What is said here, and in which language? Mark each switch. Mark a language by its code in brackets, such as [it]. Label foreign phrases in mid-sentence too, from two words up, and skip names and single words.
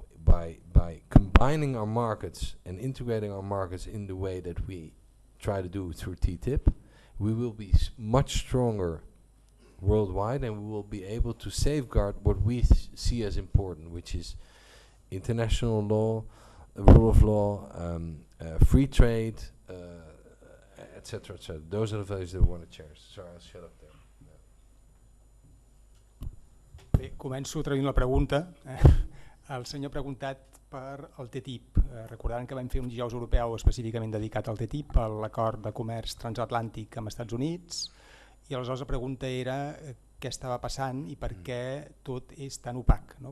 [en] By combining our markets and integrating our markets in the way that we try to do through TTIP, we will be much stronger worldwide, and we will be able to safeguard what we see as important, which is international law, rule of law, free trade, etc., etc. Those are the values that we want to cherish. Sorry, I'll shut up there. [ca] Bé, començo traient la pregunta. El senyor ha preguntat per el TTIP. Recordaran que vam fer un dijous europeu específicament dedicat al TTIP, a l'acord de comerç transatlàntic amb Estats Units, i aleshores la pregunta era què estava passant i per què tot és tan opac, no?